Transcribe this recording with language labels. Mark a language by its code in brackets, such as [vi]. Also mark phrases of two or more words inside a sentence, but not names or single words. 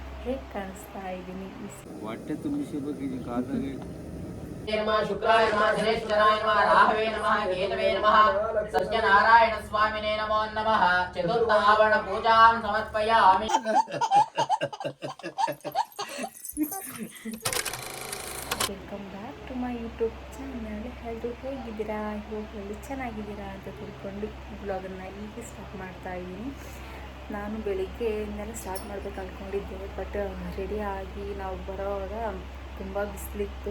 [kn] ಹೇಗೆ ಕಾಣಿಸ್ತಾ ಇದ್ದೀನಿ ಹೊಟ್ಟೆ ತುಂಬಿಸಬೇಕಿದೆ ಕಾದಾಗೆ [sa] नमः शुक्राय नमः शनेश्वराय नमः राहवे नमः केतवे नमः सत्यनारायण स्वामिने नमो नमः चतुर्थ आवरण पूजां समर्पयामि [en] welcome back to my YouTube channel. [kn] ಎಲ್ಲರೂ ಹೇಗಿದ್ದೀರಾ? ಹೋಗಲು ಚೆನ್ನಾಗಿದ್ದೀರಾ ಅಂತ ತಿಳ್ಕೊಂಡು ಬ್ಲಾಗನ್ನು ಈಗ ಸ್ಟಾರ್ಟ್ ಮಾಡ್ತಾ ಇದ್ದೀನಿ. ನಾನು ಬೆಳಿಗ್ಗೆಯಿಂದಲೇ ಸ್ಟಾರ್ಟ್ ಮಾಡಬೇಕು ಅಂದ್ಕೊಂಡಿದ್ದೆ, ಬಟ್ ರೆಡಿಯಾಗಿ ನಾವು ಬರೋವಾಗ ತುಂಬ ಬಿಸಿಲಿತ್ತು.